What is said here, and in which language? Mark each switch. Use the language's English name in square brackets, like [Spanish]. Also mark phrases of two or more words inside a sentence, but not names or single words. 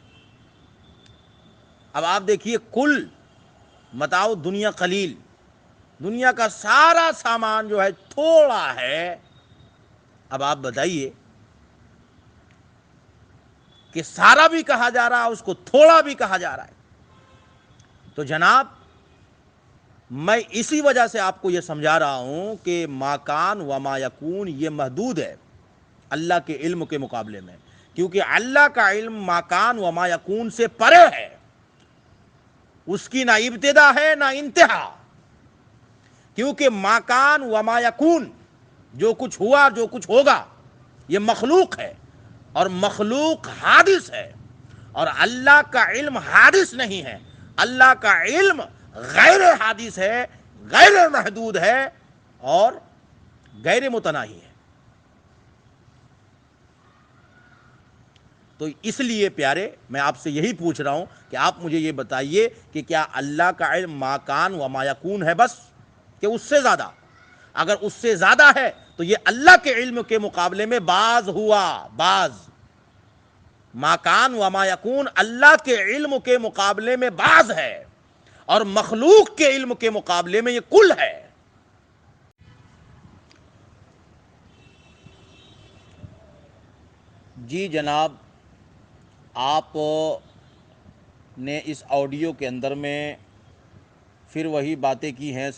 [Urdu] اب آپ دیکھیے [Arabic] کل متاع الدنیا قلیل، [Urdu] دنیا کا سارا سامان جو ہے تھوڑا ہے. اب آپ بتائیے کہ سارا بھی کہا جا رہا ہے، اس کو تھوڑا بھی کہا جا رہا ہے. تو جناب میں اسی وجہ سے آپ کو یہ سمجھا رہا ہوں کہ [Arabic] ما کان و ما یکون [Urdu] یہ محدود ہے اللہ کے علم کے مقابلے میں، کیونکہ اللہ کا علم [Arabic] ما کان و ما یکون [Urdu] سے پرے ہے، اس کی نہ ابتدا ہے نہ انتہا. [Arabic] کیونکہ ما کان و ما یکون، [Urdu] جو کچھ ہوا جو کچھ ہوگا، یہ مخلوق ہے، اور مخلوق حادث ہے، اور اللہ کا علم حادث نہیں ہے. اللہ کا علم غیر حادث ہے، غیر محدود ہے، اور غیر متناہی ہے. تو اس لیے پیارے میں آپ سے یہی پوچھ رہا ہوں کہ آپ مجھے یہ بتائیے کہ کیا اللہ کا علم [Arabic] ما کان و ما یکون [Urdu] ہے بس، کہ اس سے زیادہ؟ اگر اس سے زیادہ ہے تو یہ اللہ کے علم کے مقابلے میں بعض ہوا، بعض. [Arabic] ما کان و ما یکون [Urdu] اللہ کے علم کے مقابلے میں بعض ہے، اور مخلوق کے علم کے مقابلے میں یہ کل ہے. جی جناب، آپ نے اس آڈیو کے اندر میں پھر وہی باتیں کی ہیں.